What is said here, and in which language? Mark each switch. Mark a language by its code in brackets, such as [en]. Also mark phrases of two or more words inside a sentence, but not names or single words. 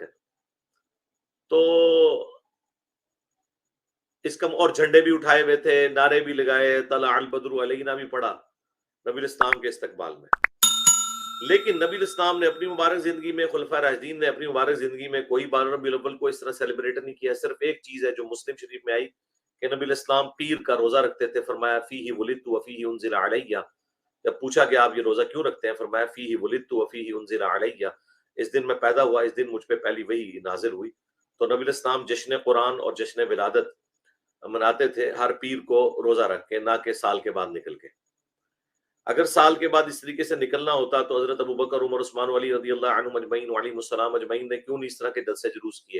[hi] तो इसका और झंडे भी उठाए हुए थे, नारे भी लगाए, [ar] طلع البدر علينا [hi] भी पढ़ा नबी इस्लाम के इस्तकबाल में। लेकिन नबी इस्लाम ने अपनी मुबारक जिंदगी में, खुलफा राशिदीन ने अपनी मुबारक जिंदगी में कोई 12 रबीउल अव्वल को इस तरह सेलिब्रेट नहीं किया। सिर्फ एक चीज है जो मुस्लिम शरीफ में आई कि नबी इस्लाम पीर का रोजा रखते थे, फरमाया [ar] فيه ولدت وفيه أنزل علي. [hi] जब पूछा गया आप ये रोजा क्यों रखते हैं, फरमाया [ar] فيه ولدت وفيه أنزل علي, [hi] इस दिन मैं पैदा हुआ, इस दिन मुझ पे पहली वही नाजिल हुई। तो नबी इस्लाम जश्न कुरान और जश्न विलादत मनाते थे हर पीर को रोजा रख के, ना के साल के बाद निकल के। अगर साल के बाद इस तरीके से निकलना होता तो हजरत अबू बकर, उमर, उस्मान, अली [ar] رضي الله عنهم أجمعين وعليهم السلام أجمعين [hi] ने क्यों नहीं इस तरह के जलसे जुलूस किए।